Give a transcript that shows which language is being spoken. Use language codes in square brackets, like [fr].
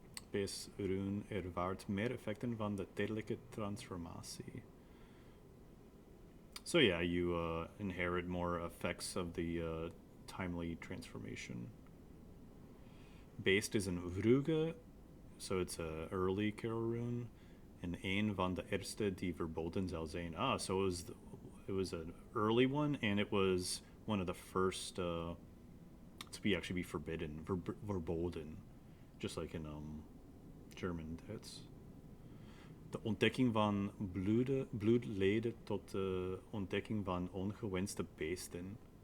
[nl] Beestrune ervaart meer effecten van de tijdelijke transformatie. [en] So yeah, you inherit more effects of the timely transformation. Based is in Vruge, so it's a early carol rune. [nl] And een van de eerste die verboden zal zijn. [en] Ah, so it was an early one, and it was one of the first to be forbidden, verboden, just like in German. [nl] That's de ontdekking van bloed leidde tot de ontdekking van ongewenste beesten.